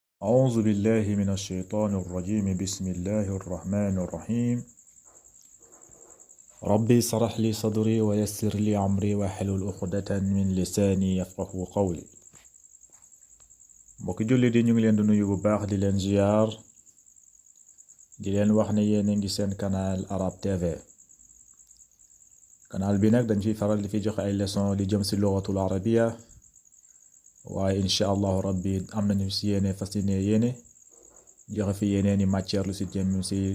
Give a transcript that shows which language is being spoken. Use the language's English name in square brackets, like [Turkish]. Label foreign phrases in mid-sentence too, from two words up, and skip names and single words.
[Arabic] أعوذ بالله من الشيطان الرجيم بسم الله الرحمن الرحيم ربي اشرح لي صدري ويسر لي أمري واحلل عقدة من لساني يفقهوا قولي [Wolof] mbokki julli di ñu ngi leen di nuyu bu baax di leen ziar di leen wax ne yéen a ngi seen canal Arab TV canal bi nag dañ fiy faral di fi joxe ay leçon li jëm si [Arabic] لغة العربية [Wolof] waaye [Arabic] إن شاء الله ربي [Wolof] am nañu si yéene fas yéene joxe fi yeneeni matière lu si jëm si